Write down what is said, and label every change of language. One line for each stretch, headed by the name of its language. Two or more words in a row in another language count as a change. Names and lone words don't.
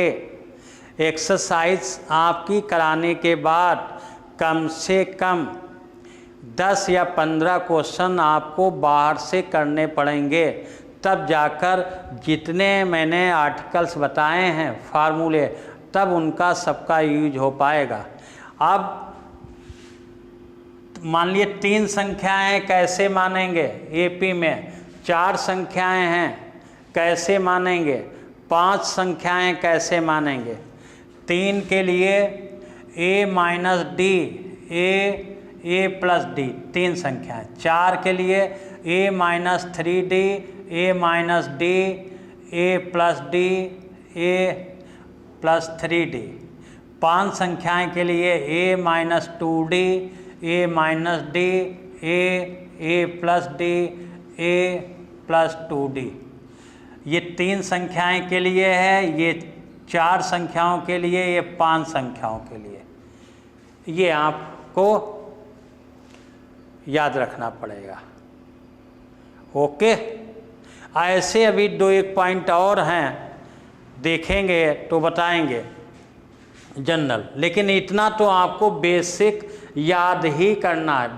Hindi: एक्सरसाइज आपकी कराने के बाद कम से कम 10 या 15 क्वेश्चन आपको बाहर से करने पड़ेंगे, तब जाकर जितने मैंने आर्टिकल्स बताए हैं फार्मूले, तब उनका सबका यूज हो पाएगा। अब मान लिए 3 संख्याएं कैसे मानेंगे, एपी में 4 संख्याएं हैं कैसे मानेंगे, 5 संख्याएं कैसे मानेंगे। 3 के लिए a-d, a+d 3 संख्याएं। 4 के लिए a-3d, a-d, a+d, a+3d। 5 संख्याएं के लिए a-2d, a-d, a+d, a+2d। ये 3 संख्याएं के लिए है, ये 4 संख्याओं के लिए, ये 5 संख्याओं के लिए। ये आपको याद रखना पड़ेगा। ओके, ऐसे अभी 2-1 पॉइंट और हैं, देखेंगे तो बताएंगे जनरल, लेकिन इतना तो आपको बेसिक याद ही करना है।